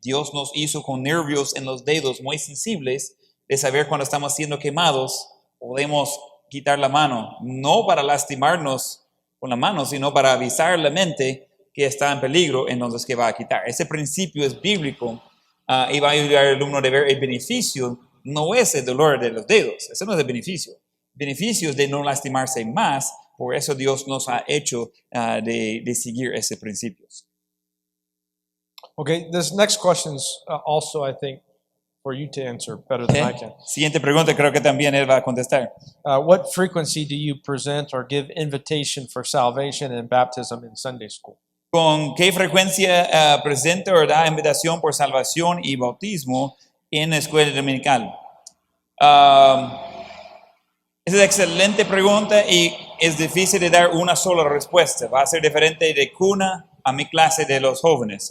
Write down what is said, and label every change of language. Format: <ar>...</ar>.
<es>Dios nos hizo con nervios en los dedos muy sensibles de saber cuando estamos siendo quemados, podemos quitar la mano, no para lastimarnos con la mano, sino para avisar a la mente que está en peligro, entonces que va a quitar. Ese principio es bíblico y va a ayudar al alumno de ver el beneficio, no es el dolor de los dedos, ese no es el beneficio. Beneficios de no lastimarse más. Por eso Dios nos ha hecho de seguir ese principios.</es> <en>Okay, this next question's also, I think, for you to answer better than I can.</en> <es>Siguiente pregunta, creo que también él va a contestar.</es> <en>What frequency do you present or give invitation for salvation and baptism in Sunday school?</en> <es>¿Con qué frecuencia presenta o da invitación por salvación y bautismo en la escuela dominical? Esa es una excelente pregunta y es difícil de dar una sola respuesta. Va a ser diferente de cuna a mi clase de los jóvenes.</es>